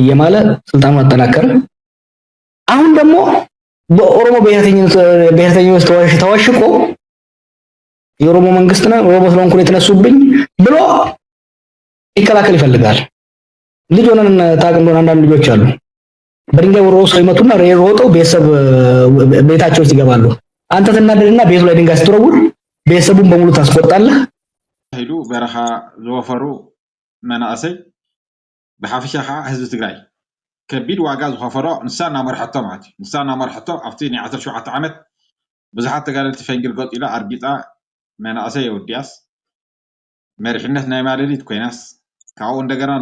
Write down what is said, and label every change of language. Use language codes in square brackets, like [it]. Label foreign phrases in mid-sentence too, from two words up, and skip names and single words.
[am] እየማለ ስልጣኑን አጠናከረ አሁን ደግሞ በኦሮሞ ብሔርተኝነት ተዋሽቆ የኦሮሞ መንግስት ነው ኦሮሞ ስለሆንኩ የተነሱብኝ ብሎ ይከላከል ይፈልጋል ልጅ ሆነን ታቀም ነው አንዳንድ ልጆች አሉ በድንጋይ ወሮ ሰው ይመቱና ሮጠው ቤታቸው ይገባሉ አንተ ተናደድና ቤቱ ላይ ድንጋይ ስትወረውር ቤተሰቡን በሙሉ ታስቆጣለህ [ti] ሄዱ በረኻ ዘወፈሩ መናእሰይ ብሓፈሻኻ ህዝቢ ትግራይ ከቢድ ዋጋ ዝኸፈሮ ንሳና መርሐቶ ማለት ንሳና መርሐቶ ኣብቲ ናይ 17 ዓመት ብዙሓት ተጋደልቲ ፈንግል ገጢላ ኣርጊጣ መናእሰይ የውድያስ መሪሕነት ናይ ማለሊት ኮይናስ كاو እንደገና